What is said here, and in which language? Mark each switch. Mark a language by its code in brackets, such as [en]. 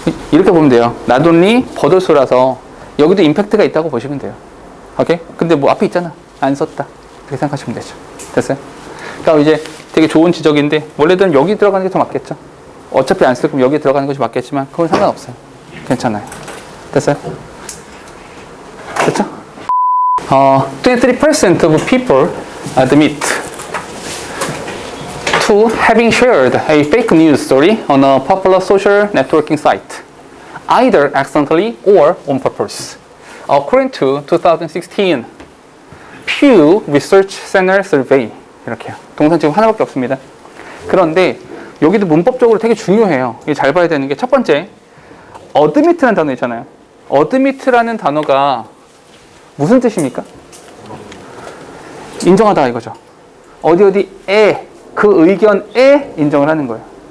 [ko] 이렇게 보면 돼요. 나돈리 버들소라서 여기도 임팩트가 있다고 보시면 돼요. 오케이? 근데 앞에 있잖아. 안 썼다. 이렇게 생각하시면 되죠. 됐어요? 그러니까 이제 되게 좋은 지적인데 원래는 여기 들어가는 게 더 맞겠죠. 어차피 안 쓸 거면 여기 들어가는 것이 맞겠지만 그건 상관없어요. 괜찮아요. 됐어요? 됐죠? [en] 23% of people admit to having shared a fake news story on a popular social networking site, either accidentally or on purpose. According to 2016 Pew Research Center Survey. [ko] 이렇게요. 동사 지금 하나밖에 없습니다. 그런데 여기도 문법적으로 되게 중요해요. 이게 잘 봐야 되는 게 첫 번째, admit라는 단어 있잖아요. admit라는 단어가 무슨 뜻입니까? 인정하다 이거죠. 어디에 그 의견에 인정을 하는 거예요.